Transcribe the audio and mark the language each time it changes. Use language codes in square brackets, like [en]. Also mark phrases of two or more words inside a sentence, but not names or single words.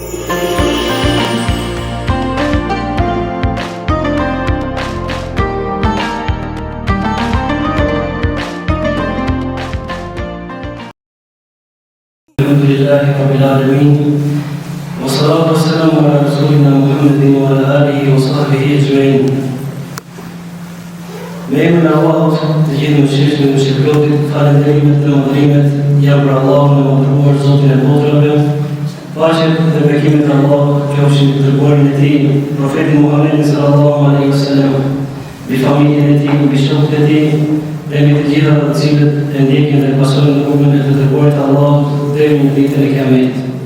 [ar] الحمد لله رب العالمين والصلاة والسلام على رسولنا محمد وعلى آله وصحبه أجمعين. [sq] Me emrin e Allahut, të gjithë mëshirshëm dhe mëshirëplotit, falënderimet dhe madhërimet janë për Allahun e madhëruar, Zotin e botrave. Paqet dhe bekimet e Allahut qofshin mbi dërguarin e tij, profetin Muhammedin [ar] صلى الله عليه وسلم, [sq] mbi familjen e tij, mbi shokët e tij, dhe mbi të gjitha të cilët e ndjekin dhe pasojnë rrugën e të dërguarit të Allahut deri në ditën e Kiametit.